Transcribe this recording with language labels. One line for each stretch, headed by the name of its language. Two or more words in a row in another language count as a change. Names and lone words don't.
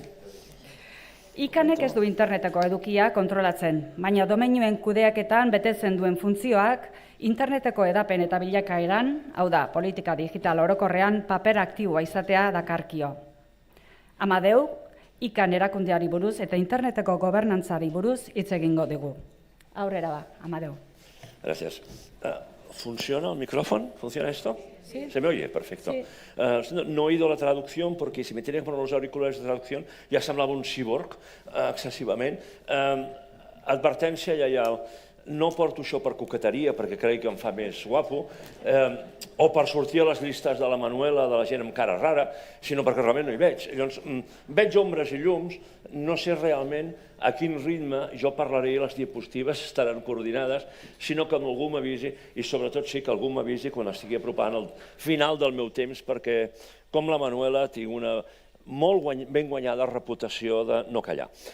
Basque: Ikanek ez du interneteko edukia kontrolatzen, baina domeinuen kudeaketan betetzen duen funtzioak interneteko edapen eta bilakaeran, hau da, politika digital orokorrean, paper aktiboa izatea dakarkio. Amadeu, ikan erakundeari buruz eta interneteko gobernantzari buruz hitz egingo digu. Aurrera ba, Amadeu.
Spanish: Gracias. ¿Funciona el micrófono? ¿Funciona esto? Sí. ¿Se me oye? Perfecto. Sí. No he oído la traducción porque si me tenía que poner los auriculares de traducción ya
Catalan: semblava un cyborg excessivament. Advertència lleial. No porto això per coqueteria perquè crec que em fa més guapo o per sortir a les llistes de la Manuela, de la gent amb cara rara, sinó perquè realment no hi veig. Llavors, veig ombres i llums, no sé realment a quin ritme jo parlaré i les diapositives estaran coordinades, sinó que algú m'avisi i sobretot sí que algú m'avisi quan estigui apropant al final del meu temps perquè, com la Manuela, tinc una molt ben guanyada reputació de no callar.